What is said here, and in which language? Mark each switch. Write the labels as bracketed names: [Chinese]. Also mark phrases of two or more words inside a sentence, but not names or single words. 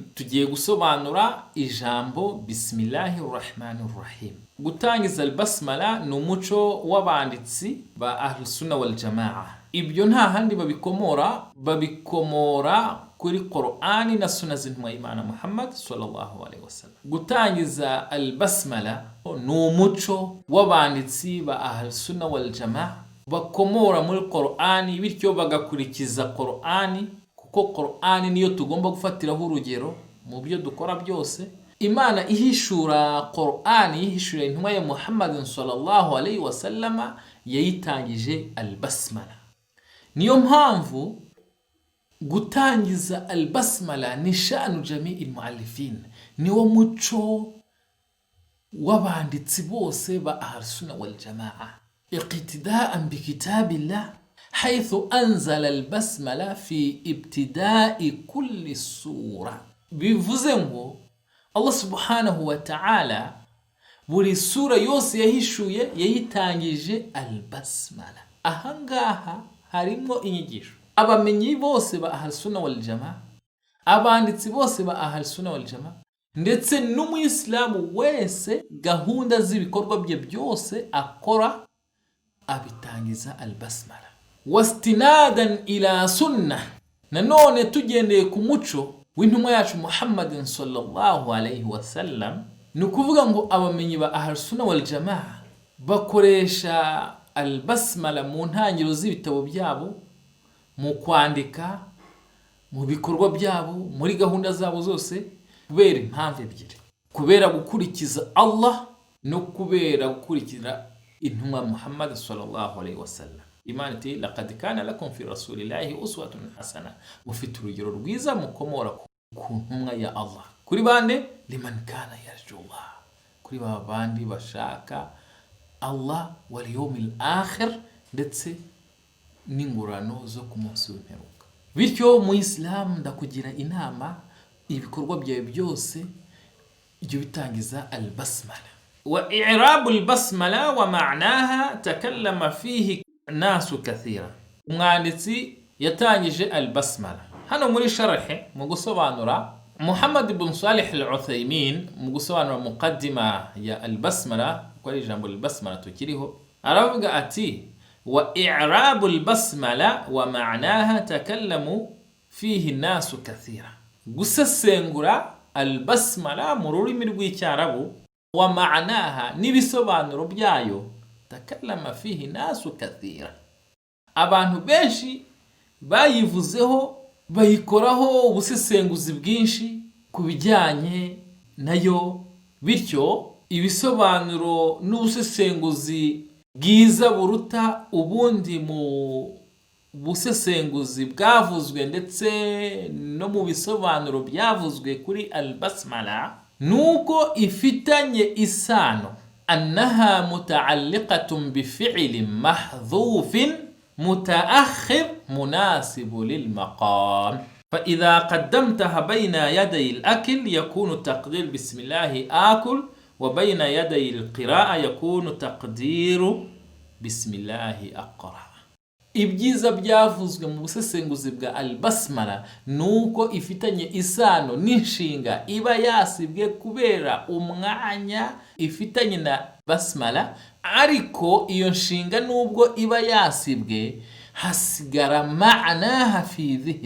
[Kinyarwanda] Tugiye gusobanura ijambo Bismillahirrahmanirrahim. Gutangiza al-basmala ni umuco w'abanditsi ba Ahlus-Sunna wal Jamaa. Ibyo nta handi babikomora kuri Qur'ani na Sunna z'intumwa y'Imana Muhammad [Arabic] صلى الله عليه وسلم. [Kinyarwanda] Gutangiza al-basmala ni umuco w'abanditsi ba Ahlus-Sunna wal Jamaa bakomora muri Qur'ani, bityo bagakurikiza Qur'ani, kuko Qur'ani niyo tugomba gufatiraho urugero mu byo dukora byose. Imana ihishura Qur'ani, ihishura intumwa ya Muhammad [Arabic] صلى الله عليه وسلم [Kinyarwanda] yayitangije al-basmala. Niyo mpamvu gutangiza al-basmala ni [Arabic] شأن جميع المؤلفين, [Kinyarwanda] niwo muco w'abanditsi bose ba Ahlus-Sunna wal Jamaa, [Arabic] اقتداء بكتاب الله حيث أنزل البسملة في ابتداء كل سورة. [Kinyarwanda] bivuze ngo [Arabic] الله سبحانه وتعالى [Kinyarwanda] buri sura yose yahishuye yayitangije al-basmala. Ahangaha harimo inyigisho. Abamenyi bose ba Ahlus-Sunna wal Jamaa, abanditsi bose ba Ahlus-Sunna wal Jamaa, ndetse n'umuyisilamu wese gahunda z'ibikorwa bye byose akora abitangiza al-basmala. [Arabic] واستنادا إلى السنة, [Kinyarwanda] nanone tugendeye ku muco w'intumwa yacu Muhammadin [Arabic] صلى الله عليه وسلم. [Kinyarwanda] Ni ukuvuga ngo abamenyi ba Ahlus-Sunna wal Jamaa bakoresha al-basmala mu ntangiriro z'ibitabo byabo, mu kwandika, mu bikorwa byabo, muri gahunda zabo zose, kubera impamvu ebyiri: kubera gukurikiza Allah no kubera gukurikira intumwa Muhammad [Arabic] صلى الله عليه وسلم. [Kinyarwanda] Imana iti [Arabic] لقد كان لكم في رسول الله أسوة حسنة, [Kinyarwanda] mufite urugero rwiza mukomora ku ntumwa ya Allah. Kuri bande? [Arabic] لمن كان يرجو الله, [Kinyarwanda] kuri babandi bashaka [Arabic] الله واليوم الآخر, [Kinyarwanda] ndetse n'ingurano zo ku munsi w'imperuka. Bityo mu Islam ndakugira inama, ibikorwa byawe byose ibyo bitangiza al-basmala. [Arabic] وإعراب البسملة ومعناها تكلم فيه ناس كثير. [Kinyarwanda] Umwanditsi yatangije al-basmala. Hano muri sharhe mu gusobanura, Muhammad ibn Salih al-Uthaymin mu gusobanura muqaddima ya al-basmala, ko ari ijambo al-basmala tukiriho, aravuga ati: [Arabic] وإعراب البسملة ومعناها تكلم فيه ناس كثير. [Kinyarwanda] Gusesengura al-basmala mu rurimi rw'icyarabu, [Arabic] ومعناها [Kinyarwanda] n'ibisobanuro byayo, [Arabic] تكلم فيه ناس كثير, [Kinyarwanda] abantu benshi bayivuzeho, bayikoraho ubusesenguzi bwinshi ku bijyanye nayo. Bityo ibisobanuro n'ubusesenguzi bwiza buruta ubundi mu busesenguzi bwavuzwe ndetse no mu bisobanuro byavuzwe kuri al-basmala, nuko ifitanye isano [Arabic] أنها متعلقة بفعل محذوف متأخر مناسب للمقام، فإذا قدمتها بين يدي الأكل يكون تقدير بسم الله آكل، وبين يدي القراءة يكون تقدير بسم الله أقرأ. [Kinyarwanda] Ibyiza byavuzwe mu busesenguzi bwa al-basmala nuko ifitanye isano n'inshinga iba yasibwe kubera umwanya ifitanye na basmala, ariko iyo nshinga nubwo iba yasibwe hasigara [Arabic] معناها في الذهن.